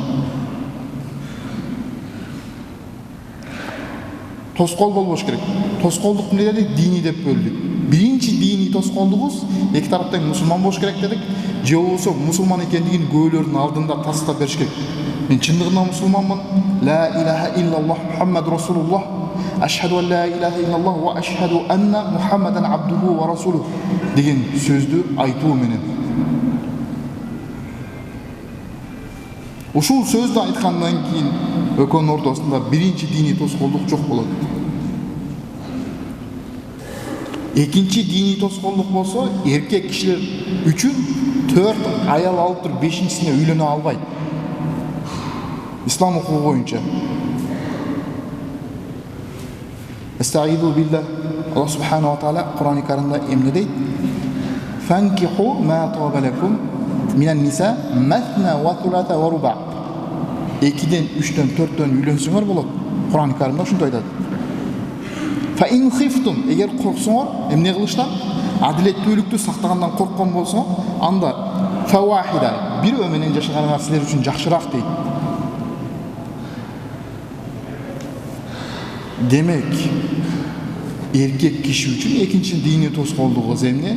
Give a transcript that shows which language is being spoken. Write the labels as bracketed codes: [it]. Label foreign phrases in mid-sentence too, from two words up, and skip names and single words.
[ky] Тоскоол болбош керек. Тоскоолдук эмне дедик? Диний деп бөлдүк. Биринчи диний тоскоолдугубуз эки тарап тең мусулман болуш керек дедик. Же болбосо мусулман экендигин көөлөрдүн алдында тастап бериш керек. Мен чындыгында мусулманмын. [ar] لا إله إلا الله محمد رسول الله. أشهد أن لا إله إلا الله وأشهد أن محمدا عبده ورسوله [ky] деген сөздү айтуу менен. Ушул сөздү айткандан кийин экөөнүн ортосунда биринчи диний тоскоолдук жок болот. Экинчи диний тоскоолдук болсо, эркек кишилер үчүн 4 аял алып туруп 5-сине үйлөнө албайт. Ислам укугу боюнча. [ar] أستعيذ بالله. الله سبحانه وتعالى [ky] Кур'ан-ы Каримде эмне дейт. [ar] فانكحوا ما طاب لكم من النساء مثنى وثلاث ورباع'. [ky] 2-ден 3-тен 4-тен үйлөнсөңөр болот. Кур'ан-ы Каримде ушундай айтат. [ar] فإن خفتم, [ky] эгер корксоңор, эмне кылыштан? Адилеттүүлүктү сактагандан корккон болсоң, анда фавахида, бирөө менен жашаганыңар силер үчүн жакшыраак дейт. Демек, эркек киши үчүн экинчи диний тоскоолдугу эмне?